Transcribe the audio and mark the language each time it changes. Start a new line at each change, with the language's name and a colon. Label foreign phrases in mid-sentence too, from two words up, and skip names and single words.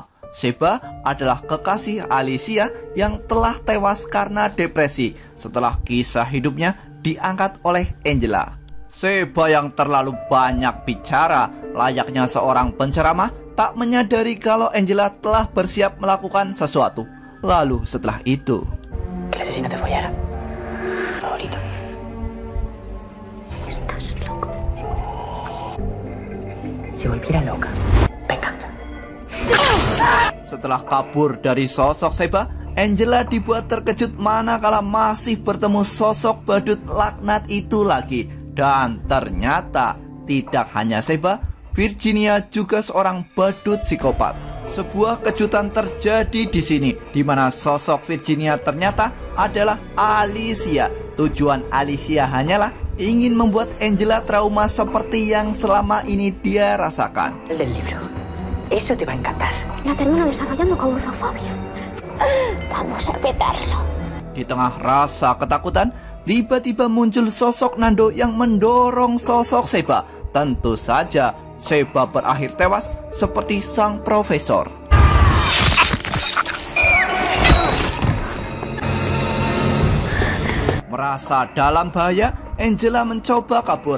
Indonesian: Sheba adalah kekasih Alicia yang telah tewas karena depresi setelah kisah hidupnya diangkat oleh Angela. Sheba yang terlalu banyak bicara, layaknya seorang penceramah, tak menyadari kalau Angela telah bersiap melakukan sesuatu. Lalu setelah itu,
Spanish: Que el asesino te follara. Favorito. Estás loco. Si volviera loca, me encanta.
Indonesian: setelah kabur dari sosok Sheba, Angela dibuat terkejut manakala masih bertemu sosok badut laknat itu lagi. Dan ternyata tidak hanya Sheba, Virginia juga seorang badut psikopat. Sebuah kejutan terjadi di sini, di mana sosok Virginia ternyata adalah Alicia. Tujuan Alicia hanyalah ingin membuat Angela trauma seperti yang selama ini dia rasakan.
Spanish: El del libro. Eso te va a encantar. La termino desarrollando como urofobia. Vamos a petarlo.
Indonesian: Di tengah rasa ketakutan, tiba-tiba muncul sosok Nando yang mendorong sosok Sheba. Tentu saja Sheba berakhir tewas seperti sang profesor. Merasa dalam bahaya, Angela mencoba kabur.